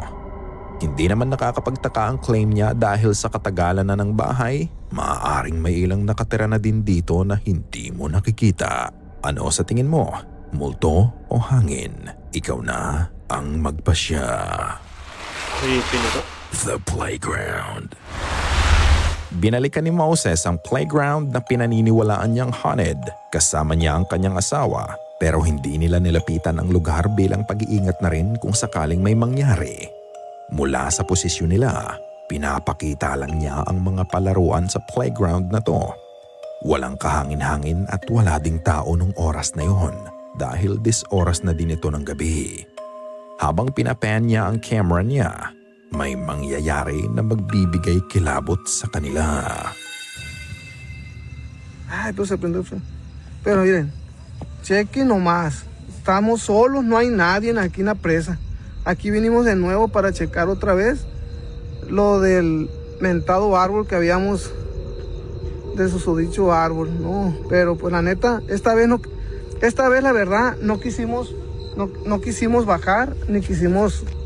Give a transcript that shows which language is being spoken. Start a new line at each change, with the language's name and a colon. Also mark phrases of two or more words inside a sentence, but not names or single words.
Filipino: Hindi naman nakakapagtaka ang claim niya dahil sa katagalan na ng bahay, maaaring may ilang nakatira na din dito na hindi mo nakikita. Ano sa tingin mo? Multo o hangin? Ikaw na ang magpasya. Creepy na to.
English: The playground.
Filipino: Binalikan ni Moses ang playground na pinaniniwalaan niyang haunted kasama niya ang kanyang asawa, pero hindi nila nilapitan ang lugar bilang pag-iingat na rin kung sakaling may mangyari. Mula sa posisyon nila, pinapakita lang niya ang mga palaruan sa playground na to. Walang kahangin-hangin at wala ding tao nung oras na yon dahil oras na din ito ng gabi. Habang pinapan niya ang camera niya, may mangyayari na magbibigay kilabot sa kanila. Ay,
Spanish: pero se prendió. Pero miren, chequen nomás. Estamos solos, no hay nadie aquí en la presa. Aquí vinimos de nuevo para checar otra vez lo del mentado árbol que habíamos de susodicho árbol, no, pero pues la neta, esta vez la verdad no quisimos bajar, ni quisimos,